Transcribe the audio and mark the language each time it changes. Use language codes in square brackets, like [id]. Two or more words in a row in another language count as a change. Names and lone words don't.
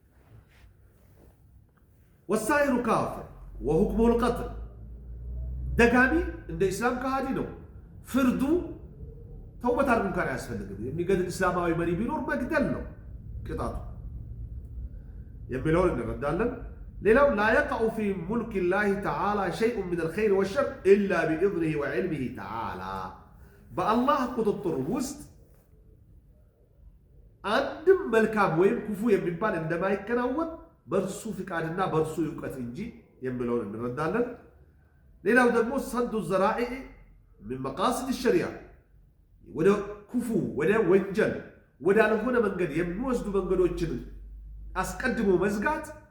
[ar] والسائر كافر وحكمه القتل [am] ደጋሚ እንደ እስላም ከሃዲ ነው ፍርዱ ተውበት አድርጎ እንኳን ያስፈልግም የሚገድል እስላማዊ መሪ ቢኖር መግደል ነው ቅጣቱ የሚለውን እንረዳለን ሌላው [ar] لا يقع في ملك الله تعالى شيء من الخير والشر إلا بإذنه وعلمه تعالى [am] بالله ቁጥጥር ውስጥ አንድም መልካም ወይም ክፉ የሚባል እንደማይከናወን በእርሱ ፍቃድና በእርሱ ዕውቀት እንጂ የሚለውን እንረዳለን። ሌላው ደግሞ [ar] سد الذرائع من مقاصد الشريعة [am] ወደ ክፉ ወደ ወንጀል ወዳልሆነ መንገድ የሚወስዱ መንገዶችን አስቀድሞ መዝጋት